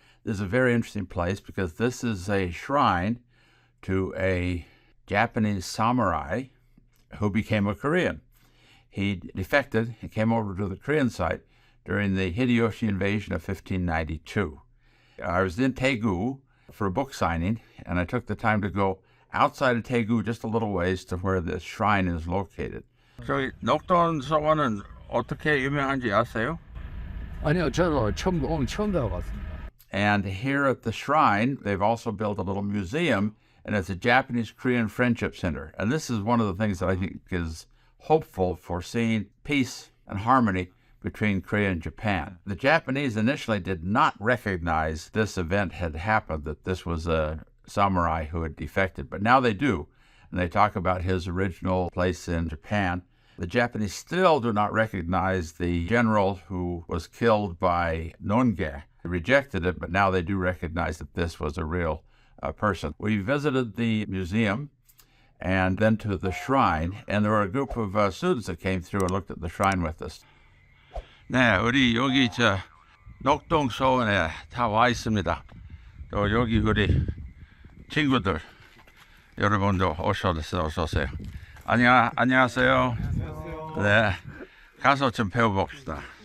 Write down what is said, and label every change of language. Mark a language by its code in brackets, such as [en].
[en] This is a very interesting place because this is a shrine to a Japanese samurai who became a Korean. He defected and came over to the Korean side during the Hideyoshi invasion of 1592. I was in Daegu for a book signing, and I took the time to go outside of Daegu just a little ways to where the shrine is located. [ko] 저기 녹동 서원은 어떻게 유명한지 아세요? 아니요, 저도 오늘 처음 들어봤습니다. [en] And here at the shrine, they've also built a little museum, and it's a Japanese-Korean friendship center. And this is one of the things that I think is hopeful for seeing peace and harmony between Korea and Japan. The Japanese initially did not recognize this event had happened, that this was a samurai who had defected, but now they do. And they talk about his original place in Japan. The Japanese still do not recognize the general who was killed by Nonge. They rejected it, but now they do recognize that this was a real person. We visited the museum and then to the shrine, and there were a group of students that came through and looked at the shrine with us. [ko] 네, 우리 여기 녹동 소원에 다 와 있습니다. 또 여기 우리 친구들 여러분도 오셔서 어서 오세요. 안녕하세요. 네, 가서 좀 배워봅시다.